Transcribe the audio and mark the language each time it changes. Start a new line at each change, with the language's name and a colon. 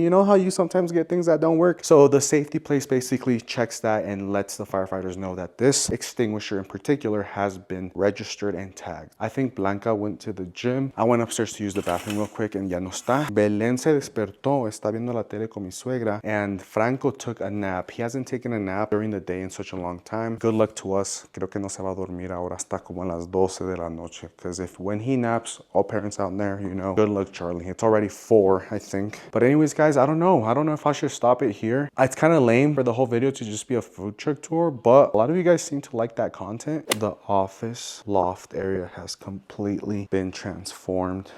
English: You know how you sometimes get things that don't work? So the safety place basically checks that and lets the firefighters know that this extinguisher in particular has been registered and tagged. I think Blanca went to the gym. I went upstairs to use the bathroom real quick and
Spanish: ya no está. Belén se despertó, está viendo la tele con mi suegra,
English: and Franco took a nap. He hasn't taken a nap during the day in such a long time. Good luck to us.
Spanish: Creo que no se va a dormir ahora hasta como a las 12 de la noche.
English: Because if when he naps, all parents out there, you know, good luck, Charlie. It's already 4, I think. But anyways, guys, I don't know. I don't know if I should stop it here. It's kind of lame for the whole video to just be a food truck tour, but a lot of you guys seem to like that content. The office loft area has completely been transformed.